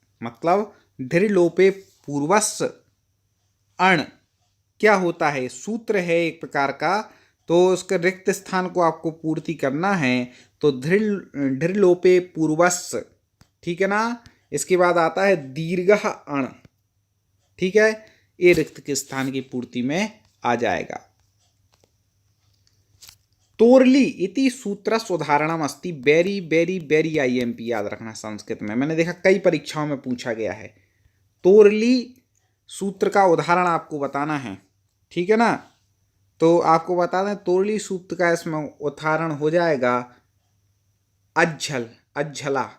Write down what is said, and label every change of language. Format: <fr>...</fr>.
<hi>मतलब दृढ़ लोपे पूर्वस् अण क्या होता है, सूत्र है एक प्रकार का, तो उसके रिक्त स्थान को आपको पूर्ति करना है। तो दृढ़ लोपे पूर्वस्, ठीक है ना, इसके बाद आता है दीर्घ अण। ठीक है, ये रिक्त के स्थान की पूर्ति में आ जाएगा।</hi> <sa>तोरली इति सूत्रस्य उदाहरणम अस्ति।</sa> <hi>वेरी वेरी वेरी IMP याद रखना संस्कृत में, मैंने देखा कई परीक्षाओं में पूछा गया है। तोरली सूत्र का उदाहरण आपको बताना है। ठीक है ना, तो आपको बता दें तोरली सूत्र का इसमें उदाहरण हो जाएगा अज्झल, अज्झला।</hi>